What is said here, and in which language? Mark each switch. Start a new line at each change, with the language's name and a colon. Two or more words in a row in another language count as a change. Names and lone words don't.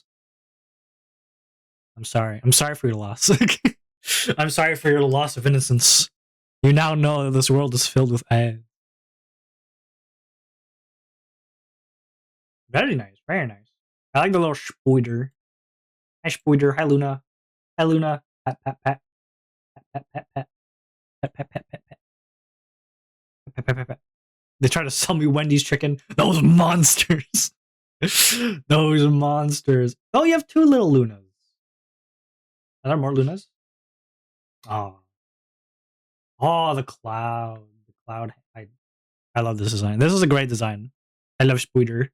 English: I'm sorry. I'm sorry for your loss. I'm sorry for your loss of innocence. You now know that this world is filled with ads. Very nice. Very nice. I like the little spoiler. Hi, spoiler. Hi, Luna. Hi, Luna. Pat, pat, pat. Pat, pat, pat, pat. Pat, pat, pat, pat, pat. Pat, pat, pat, pat. They try to sell me Wendy's chicken. Those monsters. Those monsters. Oh, you have two little Lunas. Are there more Lunas? Oh. Oh, the cloud. The cloud. I love this design. This is a great design. I love Spoiler.